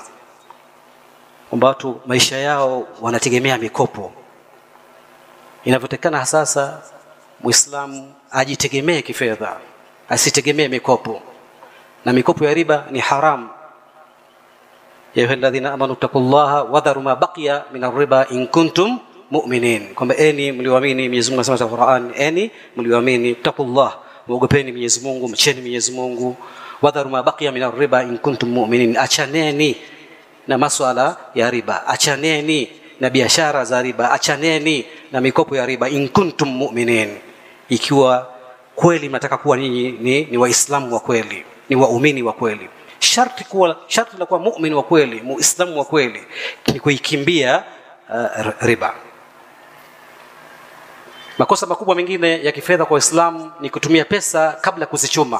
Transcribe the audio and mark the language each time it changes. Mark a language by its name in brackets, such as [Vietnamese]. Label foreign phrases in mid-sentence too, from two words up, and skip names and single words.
[Swahili] Kwamba watu maisha yao wanategemea mikopo. Inavyotekana sasa Muislamu ajitegemee kifedha, asitegemee mikopo. Na mikopo ya riba ni haram. [Arabic] يا أيها الذين آمنوا اتقوا الله وذروا ما بقي من الربا إن كنتم مؤمنين. [Swahili] Kwamba eni mlioamini, Mwenyezi Mungu anasema katika Qur'an, eni mlioamini taqullah, muogopeni Mwenyezi Mungu, mcheni Mwenyezi Mungu. [Arabic] وذروا ما بقي من الربا إن كنتم مؤمنين. [Swahili] Achaneni na masuala ya riba, achaneni na biashara za riba, achaneni na mikopo ya riba [Arabic] إن كنتم مؤمنين. [Swahili] Ikiwa kweli mnataka kuwa ninyi ni waislamu wa kweli, ni waumini wa kweli. Sharti la kuwa muumini wa kweli, muislamu wa kweli ni kuikimbia riba. Makosa makubwa mengine ya kifedha kwa Waislamu ni kutumia pesa kabla kuzichuma.